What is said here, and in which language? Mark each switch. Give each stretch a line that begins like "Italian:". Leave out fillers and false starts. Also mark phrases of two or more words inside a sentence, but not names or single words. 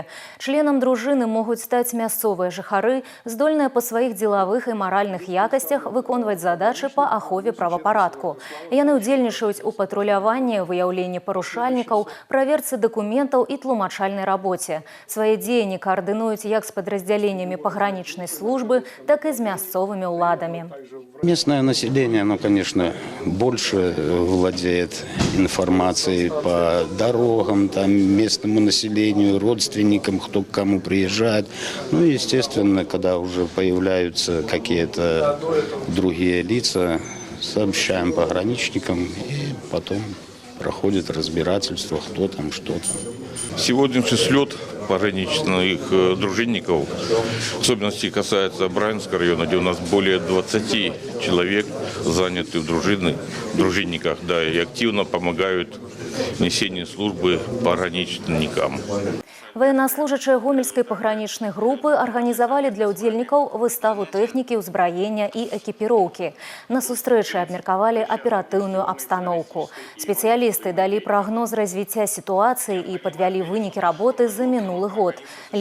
Belarusian: Членам дружыны могуць стаць мясцовыя жыхары, здольныя па сваіх дзелавых і маральных якасцях выконваць задачы па ахове правапарадку. Яны ўдзельнічаюць у патруляванні, выяўленні парушальнікаў, праверцы дакументаў і тлумачальнай рабоце. Свае дзеянні каардынуюць як з падраздзяленнямі пагранічнай службы,
Russian: так и с
Belarusian: мясцовыми уладами.
Russian: Местное население, оно, конечно, больше владеет информацией по дорогам, местному населению, родственникам, кто к кому приезжает. Ну и, естественно, когда уже появляются какие-то другие лица, сообщаем пограничникам, и потом проходит разбирательство, кто там, что там. Сегодняшний слет пограничных дружинников, в особенности касается Брянского района, где у нас более 20 человек заняты в дружинниках, да, и активно помогают в несении службы пограничникам.
Belarusian: Военнослужачыя гомельскай пагранічнай групы арганізавалі для ўдзельнікаў выставу тэхнікі, ўзбраення і экіпіроўкі. На сустрэчы абмеркавалі аператыўную абстаноўку. Спецыялісты далі прагноз развіцця сітуацыі і падвялі вынікі работы за мінулы год.